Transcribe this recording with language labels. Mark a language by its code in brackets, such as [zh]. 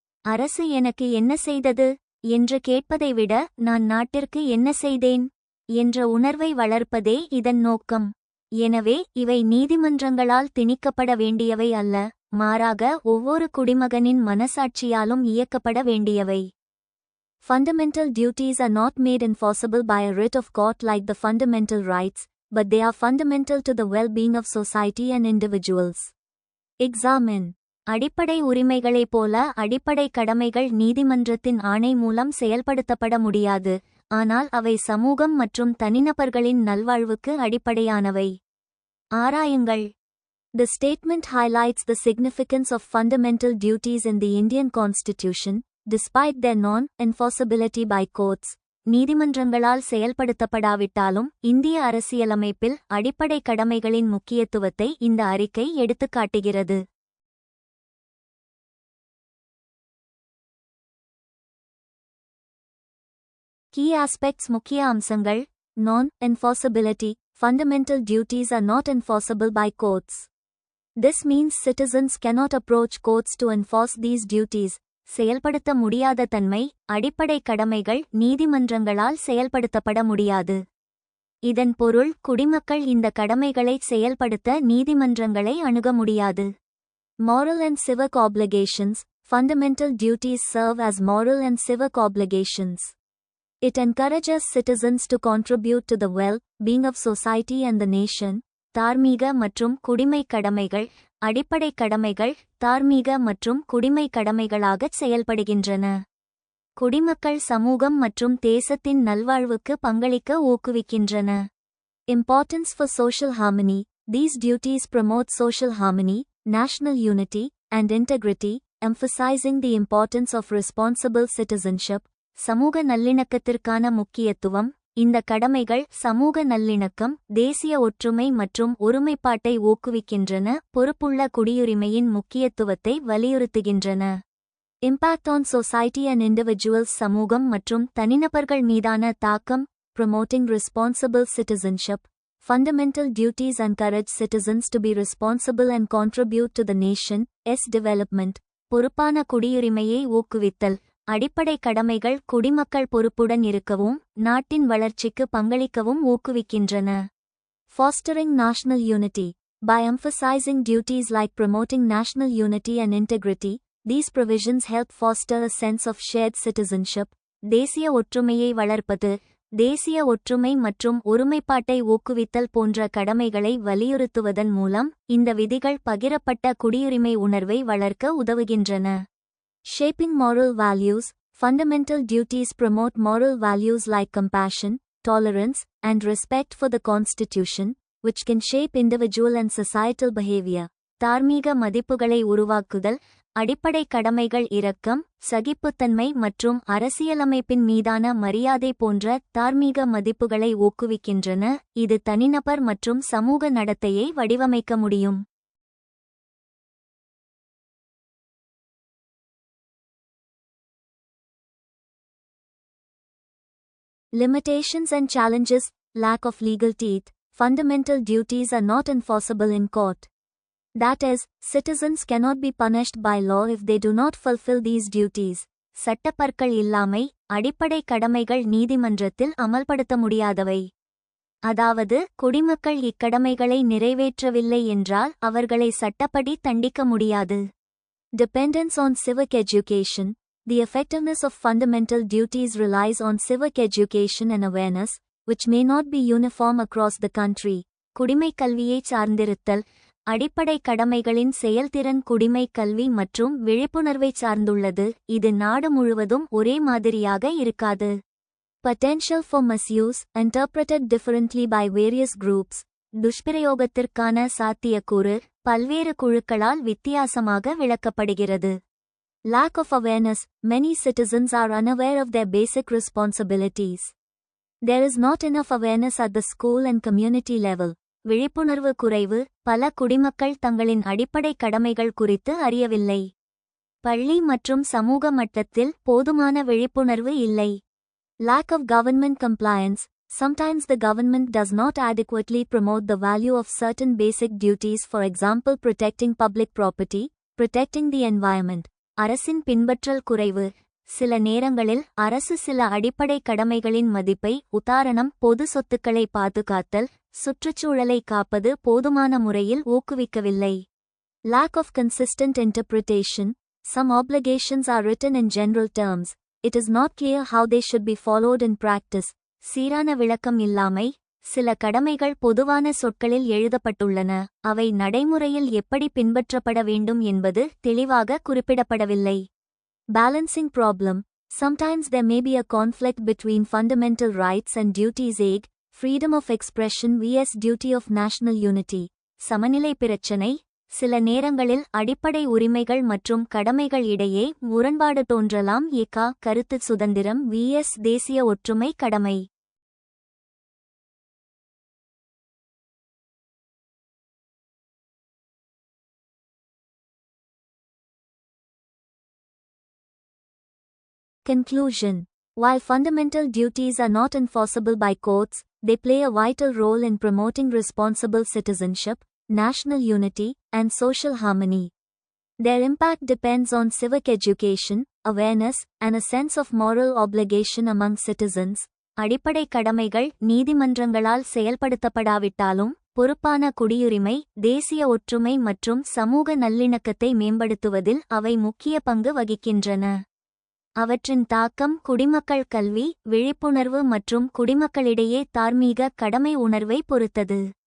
[ta] அரசு எனக்கு என்ன செய்தது என்று கேட்பதை விட நான் நாட்டிற்கு என்ன செய்தேன் என்ற உணர்வை வளர்ப்பதே இதன் நோக்கம். எனவே இவை நீதிமன்றங்களால் திணிக்கப்பட வேண்டியவை அல்ல, மாறாக ஒவ்வொரு குடிமகனின் மனசாட்சியாலும் இயக்கப்பட வேண்டியவை. [en] Fundamental duties are not made enforceable by a writ of court like the fundamental rights, but they are fundamental to the well-being of society and individuals. Examine. [ta] அடிப்படை உரிமைகளைப் போல அடிப்படை கடமைகள் நீதிமன்றத்தின் ஆணை மூலம் செயல்படுத்தப்பட முடியாது, ஆனால் அவை சமூகம் மற்றும் தனிநபர்களின் நல்வாழ்வுக்கு அடிப்படையானவை. ஆராயுங்கள். [en] The statement highlights the significance of fundamental duties in the Indian Constitution, despite their non-enforceability by courts. [ta] நீதிமன்றங்களால் செயல்படுத்தப்படாவிட்டாலும் இந்திய அரசியலமைப்பில் அடிப்படை கடமைகளின் முக்கியத்துவத்தை இந்த அறிக்கை எடுத்துக்காட்டுகிறது. [en] Key aspects. [ta] முக்கிய அம்சங்கள். [en] Non-enforceability. Fundamental duties are not enforceable by courts. This means citizens cannot approach courts to enforce these duties. [ta] செயல்படுத்த முடியாத தன்மை. அடிப்படை கடமைகள் நீதிமன்றங்களால் செயல்படுத்தப்பட முடியாது. இதன் பொருள் குடிமக்கள் இந்த கடமைகளை செயல்படுத்த நீதிமன்றங்களை அணுக முடியாது. [en] Moral and civic obligations. Fundamental duties serve as moral and civic obligations. It encourages citizens to contribute to the well-being of society and the nation. [ta] தார்மீக மற்றும் குடிமை கடமைகள் அடிப்படை கடமைகள் தார்மீக மற்றும் குடிமை கடமைகளாகச் செயல்படுகின்றன. குடிமக்கள் சமூகம் மற்றும் தேசத்தின் நல்வாழ்வுக்கு பங்களிக்க ஊக்குவிக்கின்றன. [en] Importance for social harmony. These duties promote social harmony, national unity, and integrity, emphasizing the importance of responsible citizenship. [ta] சமூக நல்லிணக்கத்திற்கான முக்கியத்துவம். இந்த கடமைகள் சமூக நல்லிணக்கம், தேசிய ஒற்றுமை மற்றும் ஒருமைப்பாட்டை ஊக்குவிக்கின்றன, பொறுப்புள்ள குடியுரிமையின் முக்கியத்துவத்தை வலியுறுத்துகின்றன. [en] Impact on society and individuals. [ta] சமூகம் மற்றும் தனிநபர்கள் மீதான தாக்கம். [en] Promoting responsible citizenship. Fundamental duties encourage citizens to be responsible and contribute to the nation's development. [ta] பொறுப்பான குடியுரிமையை ஊக்குவித்தல். அடிப்படை கடமைகள் குடிமக்கள் பொறுப்புடன் இருக்கவும் நாட்டின் வளர்ச்சிக்கு பங்களிக்கவும் ஊக்குவிக்கின்றன. [en] Fostering national unity. By emphasizing duties like promoting national unity and integrity, these provisions help foster a sense of shared citizenship. [ta] தேசிய ஒற்றுமையை வளர்ப்பது. தேசிய ஒற்றுமை மற்றும் ஒருமைப்பாட்டை ஊக்குவித்தல் போன்ற கடமைகளை வலியுறுத்துவதன் மூலம் இந்த விதிகள் பகிரப்பட்ட குடியுரிமை உணர்வை வளர்க்க உதவுகின்றன. [en] Shaping moral values. Fundamental duties promote moral values like compassion, tolerance, and respect for the Constitution, which can shape individual and societal behavior. [ta] தார்மீக மதிப்புகளை உருவாக்குதல். அடிப்படை கடமைகள் இரக்கம், சகிப்புத்தன்மை மற்றும் அரசியலமைப்பின் மீதான மரியாதை போன்ற தார்மீக மதிப்புகளை ஊக்குவிக்கின்றன, இது தனிநபர் மற்றும் சமூக நடத்தையை வடிவமைக்க முடியும். [en] Limitations and challenges. Lack of legal teeth. Fundamental duties are not enforceable in court. That is, citizens cannot be punished by law if they do not fulfill these duties. [ta] சட்டப்பற்கள் இல்லாமை. அடிப்படை கடமைகள் நீதிமன்றத்தில் அமல்படுத்த முடியாதவை. அதாவது, குடிமக்கள் இக்கடமைகளை நிறைவேற்றவில்லை என்றால் அவர்களை சட்டப்படி தண்டிக்க முடியாது. [en] Dependence on civic education. The effectiveness of fundamental duties relies on civic education and awareness, which may not be uniform across the country. [ta] குடிமை கல்வியை சார்ந்திருத்தல். அடிப்படை கடமைகளின் செயல்திறன் குடிமை கல்வி மற்றும் விழிப்புணர்வை சார்ந்துள்ளது, இது நாடு முழுவதும் ஒரே மாதிரியாக இருக்காது. [en] Potential for misuse. Interpreted differently by various groups. [ta] துஷ்பிரயோகத்திற்கான சாத்தியக்கூறு பல்வேறு குழுக்களால் வித்தியாசமாக விளக்கப்படுகிறது. [en] Lack of awareness. Many citizens are unaware of their basic responsibilities. There is not enough awareness at the school and community level. [ta] விழிப்புணர்வு குறைவு. பல குடிமக்கள் தங்களின் அடிப்படை கடமைகள் குறித்து அறியவில்லை. பள்ளி மற்றும் சமூக மட்டத்தில் போதுமான விழிப்புணர்வு இல்லை. [en] Lack of government compliance. Sometimes the government does not adequately promote the value of certain basic duties, for example protecting public property, protecting the environment. [ta] அரசின் பின்பற்றல் குறைவு. சில நேரங்களில் அரசு சில அடிப்படை கடமைகளின் மதிப்பை, உதாரணம் பொது சொத்துக்களை பாதுகாத்தல், சுற்றுச்சூழலை காப்பது போதுமான முறையில் ஊக்குவிக்கவில்லை. [en] Lack of consistent interpretation. Some obligations are written in general terms. It is not clear how they should be followed in practice. [ta] சீரான விளக்கம் இல்லாமை. சில கடமைகள் பொதுவான சொற்களில் எழுதப்பட்டுள்ளன, அவை நடைமுறையில் எப்படி பின்பற்றப்பட வேண்டும் என்பது தெளிவாக குறிப்பிடப்படவில்லை. [en] Balancing problem. Sometimes there may be a conflict between fundamental rights and duties. Freedom of expression vs duty of national unity. [ta] சமநிலை பிரச்சனை. சில நேரங்களில் அடிப்படை உரிமைகள் மற்றும் கடமைகள் இடையே முரண்பாடு தோன்றலாம். கருத்து சுதந்திரம் vs தேசிய ஒற்றுமை கடமை. [en] Conclusion. While fundamental duties are not enforceable by courts, they play a vital role in promoting responsible citizenship, national unity, and social harmony. Their impact depends on civic education, awareness, and a sense of moral obligation among citizens. [ta] அடிப்படை கடமைகள் நீதிமன்றங்களால் செயல்படுத்தப்படாவிட்டாலும் பொறுப்பான குடியுரிமை, தேசிய ஒற்றுமை மற்றும் சமூக நல்லிணக்கத்தை மேம்படுத்துவதில் அவை முக்கிய பங்கு வகிக்கின்றன. அவற்றின் தாக்கம் குடிமக்கள் கல்வி, விழிப்புணர்வு மற்றும் குடிமக்களிடையே தார்மீக கடமை உணர்வை பொறுத்தது.